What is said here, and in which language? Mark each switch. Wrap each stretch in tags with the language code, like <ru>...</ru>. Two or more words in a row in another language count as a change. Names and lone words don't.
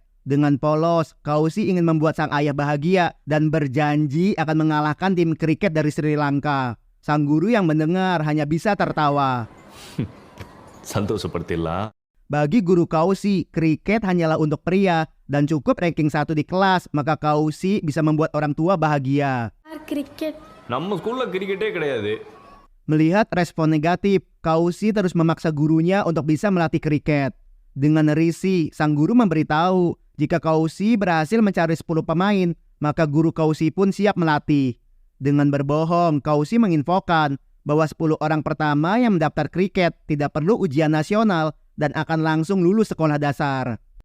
<id>Dengan polos, Kausi ingin membuat sang ayah bahagia dan berjanji akan mengalahkan tim kriket dari Sri Lanka. Sang guru yang mendengar hanya bisa tertawa.</id> <ta>சந்தோஷப்படுத்திடலாம்.</ta> <id>Bagi guru Kausi, kriket hanyalah untuk pria dan cukup ranking 1 di kelas, maka Kausi bisa membuat orang tua bahagia.</id> <ta>நம்ம ஸ்கூல்ல கிரிக்கெட்டே கிடையாது.</ta> <id>Melihat respon negatif, Kausi terus memaksa gurunya untuk bisa melatih kriket. Dengan risih, sang guru memberitahu jika Kausi berhasil mencari 10 pemain, maka guru Kausi pun siap melatih. Dengan berbohong, Kausi menginfokan bahwa 10 orang pertama yang mendaftar kriket tidak perlu ujian nasional dan akan langsung lulus sekolah dasar.</id>